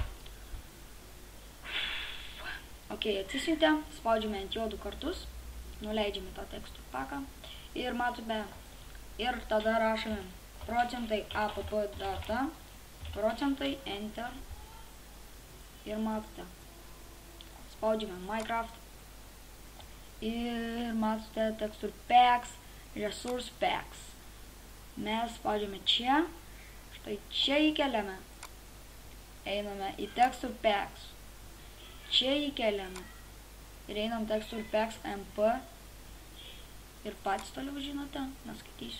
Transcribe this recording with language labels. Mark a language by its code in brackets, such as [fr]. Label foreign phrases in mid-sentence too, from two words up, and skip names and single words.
[lt] Ok, atsisiuntė, spaudžiame ant jo 2 kartus, nuleidžiame tą [en] tekstur paką [lt] ir matome, ir tada rašome procentai [en] app data, [lt] procentai enter ir matote, spaudžiame Minecraft ir matote [en] tekstur packs, resource packs. [lt] Mes spaudžiame čia, štai čia įkeliame, einame į [en] tekstur packs. [lt] Čia įkeliame ir einam [en] tekstur packs MP [lt] ir patys toliau žinote, neskaitysiu.